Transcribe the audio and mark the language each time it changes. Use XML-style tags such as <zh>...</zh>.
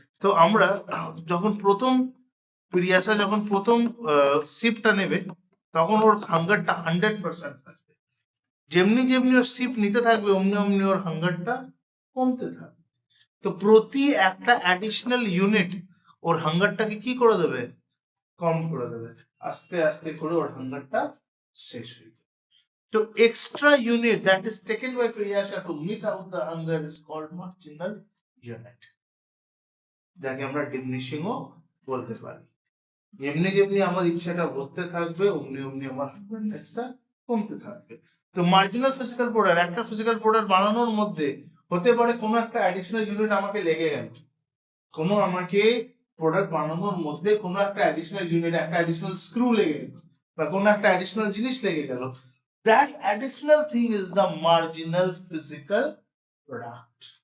<bn>তো আমরা যখন প্রথম প্রিয়াশা যখন প্রথম সিপটা নেবে, তখন ওর হাঙ্গারটা 100% থাকবে। যেমনি যেমনি ওর সিপ নিতে থাকবে, অমনি অমনি ওর হাঙ্গারটা কমতে থাকবে। তো প্রতি একটা অ্যাডিশনাল ইউনিট ওর হাঙ্গারটাকে কি করে দেবে, কম করে দেবে, আস্তে আস্তে করে ওর হাঙ্গারটা শেষ হয়ে যাবে।</bn> <en>তো extra unit that is taken by Priyasha to meet out the hunger is called marginal unit,</en> <bn>যাকে আমরা ডিমিনিশিং ও বলতে পারি। যেমনি যেমনি আমার ইচ্ছাটা হতে থাকবে, অমনি অমনি আমার হাঙ্গারনেসটা কমতে থাকবে। তো মার্জিনাল ফিজিক্যাল প্রোডাক্ট, একটা ফিজিক্যাল প্রোডাক্ট বানানোর মধ্যে হতে পারে কোনো একটা অ্যাডিশনাল ইউনিট আমাকে লেগে গেল, কোনো আমাকে প্রোডাক্ট বানানোর মধ্যে কোনো একটা অ্যাডিশনাল ইউনিট, একটা অ্যাডিশনাল স্ক্রু লেগে গেল, বা কোনো একটা অ্যাডিশনাল জিনিস লেগে গেল,</bn> <en>that additional thing is the marginal physical product.</en>